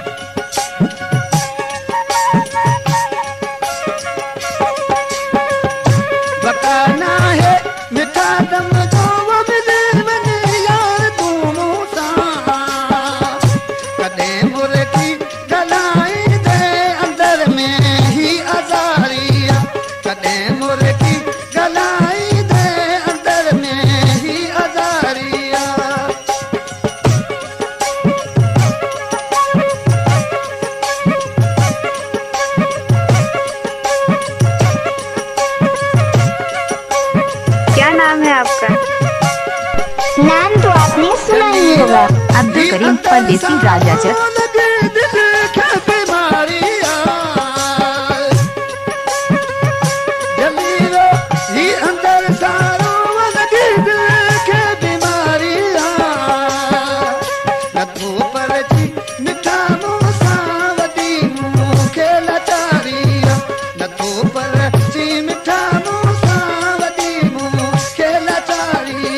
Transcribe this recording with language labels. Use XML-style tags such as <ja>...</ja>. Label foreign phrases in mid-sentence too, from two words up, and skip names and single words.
<sd>बताना है मिठा दम जो वो मिली वञे यार तूं मूं सां कॾहिं मुर्गी ॻाल्हाई दे अंदर में ही आज़ारी कॾहिं मुर्गी ॻाल्हाई दे अंदर में ही आज़ारी</sd> <hi>क्या नाम है आपका? नाम तो आपने सुना ही होगा। अब्दुल करीम परदेसी राजा चक।</hi> <sd>लगी दिल के बीमारी जलियो ही अंदर सारो लगी दिल के बीमारी नथो पर जी मिठा मुंह सां वॾी मूंखे लाचारी नथो पर जी मिठा मुंह सां वॾी मूंखे लाचारी</sd>